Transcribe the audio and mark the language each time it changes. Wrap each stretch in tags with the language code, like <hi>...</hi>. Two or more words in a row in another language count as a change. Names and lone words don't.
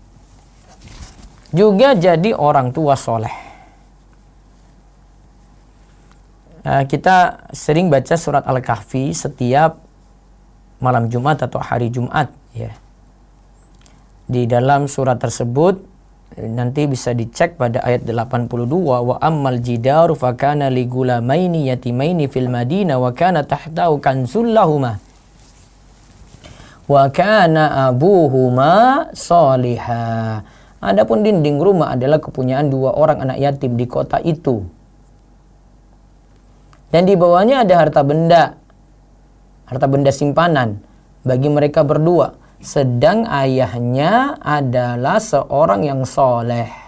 <id>Juga jadi orang tua soleh. kita sering baca surat Al-Kahfi setiap malam Jumat atau hari Jumat ya. Di dalam surat tersebut nanti bisa dicek pada ayat 82,</id> <ar>وأما الجدار فكان لغلامين يتيمين في المدينة وكان تحته كنز لهما وكان أبوهما صالحا.</ar> <id>Adapun dinding rumah adalah kepunyaan 2 orang anak yatim di kota itu. Dan di bawahnya ada harta benda simpanan bagi mereka berdua. Sedang ayahnya adalah seorang yang soleh.</id>